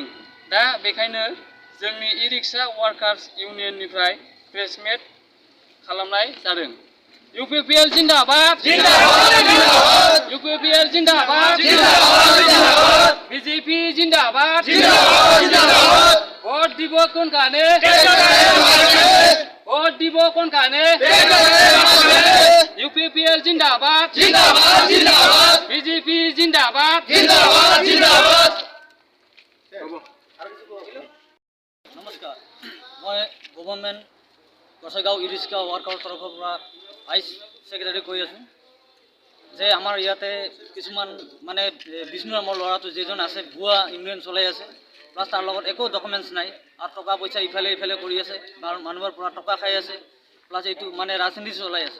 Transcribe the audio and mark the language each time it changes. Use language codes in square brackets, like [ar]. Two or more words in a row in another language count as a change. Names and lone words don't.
[brx] दा बेखायनो जोंनि [en] e-rickshaw workers [brx] इउनियननिफ्राय [en] press meet [brx] खालामनाय जादों। [hi] इउपिपिएल जिन्दाबाद, इउपिपिएल जिन्दाबाद, बीजेपी जिन्दाबाद, [as] ভোট দিব কোনখানে, ভোট দিব কোনখানে, [hi] यूपीपीएल ज़िंदाबाद, बीजेपी ज़िंदाबाद। [as] নমস্কাৰ, মই গভৰ্ণমেণ্ট গসাইগাঁও ই-ৰিক্সা ৱাৰ্কাৰৰ তৰফৰ পৰা [en] vice secretary [as] কৈ আছোঁ যে আমাৰ ইয়াতে কিছুমান মানে বিষ্ণু নামৰ ল'ৰাটো যিজন আছে ভুৱা ইউনিয়ন চলাই আছে, প্লাছ তাৰ লগত একো ডকুমেণ্টছ নাই আৰু টকা পইচা ইফালে কৰি আছে, মানুহৰ পৰা টকা খাই আছে, প্লাছ এইটো মানে ৰাজনীতি চলাই আছে।